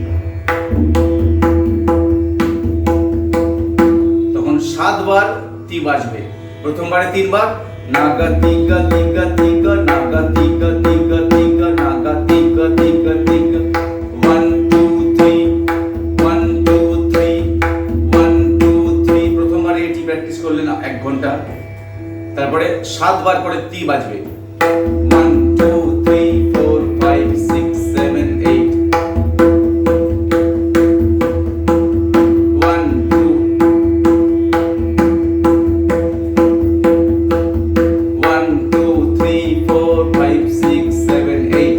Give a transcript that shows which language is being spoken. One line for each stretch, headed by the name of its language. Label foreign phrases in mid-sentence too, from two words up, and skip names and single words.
Bangla: তখন 7 বার তি বাজবে। প্রথমবারে 3 বার নাগা তিগ তিগ তিগ, নাগা তিগ তিগ তিগ, নাগা তিগ তিগ তিগ, 1 2 3 1 2 3 1 2 3। প্রথমবারে এটি প্র্যাকটিস করলেন 1 ঘন্টা, তারপরে 7 বার করে তি বাজবে, 1 2 3 4 5 6 7 8 1 2 1 2 3 4 5 6 7 8।